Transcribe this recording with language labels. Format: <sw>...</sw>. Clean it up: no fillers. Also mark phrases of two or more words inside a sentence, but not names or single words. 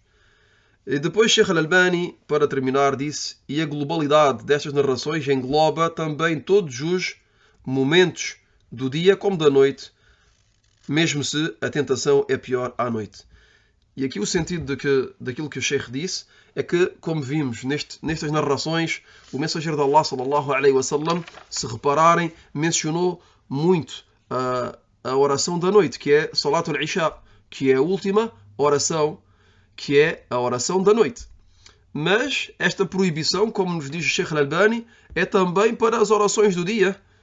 <pt>E depois Sheikh Al-Albani, para terminar, disse: e a globalidade destas narrações engloba também todos os momentos do dia como da noite, mesmo se a tentação é pior à noite. E aqui o sentido daquilo que o Sheikh disse é que, como vimos nestas narrações, o mensageiro de Allah,</pt> <ar>صلى الله عليه وسلم,</ar> <pt>se repararem, mencionou muito a oração da noite, que é</pt> <ar>صلاة العشاء,</ar> <pt>que é a última oração, que é a oração da noite. Mas esta proibição, como nos diz o Sheikh Al-Albani, é também para as orações do dia.</pt>